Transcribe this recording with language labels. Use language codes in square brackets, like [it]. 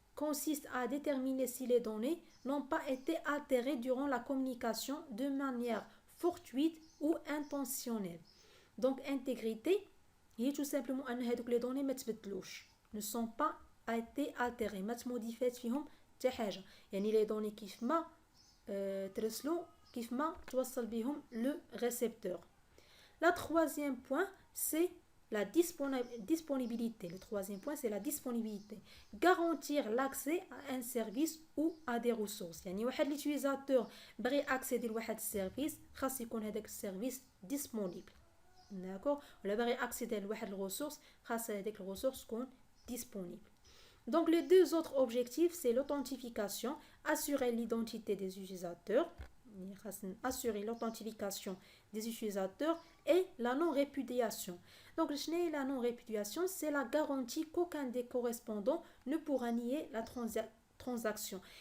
[fr] Consiste à déterminer si les données n'ont pas été altérées durant la communication de manière fortuite ou intentionnelle. Donc, intégrité, il est tout simplement que les données ne sont pas été altérées. [ar] حتى حاجه يعني لي دوني كيف ما ترسلو كيف ما توصل بهم لو ريسبتور. [fr] La troisième point c'est la disponibilité. Le troisième point c'est la disponibilité. Garantir l'accès à un service ou à des ressources. [ar] يعني واحد l'utilisateur بغي accéder لواحد السيرفيس خاص يكون هذاك السيرفيس disponible. d'accord ولا بغي accéder لواحد الريسورس خاص هذيك الريسورس تكون disponible. [fr] Donc, les deux autres objectifs, c'est l'authentification, assurer l'identité des utilisateurs, assurer l'authentification des utilisateurs et la non-répudiation. Donc, la non-répudiation, c'est la garantie qu'aucun des correspondants ne pourra nier la transaction.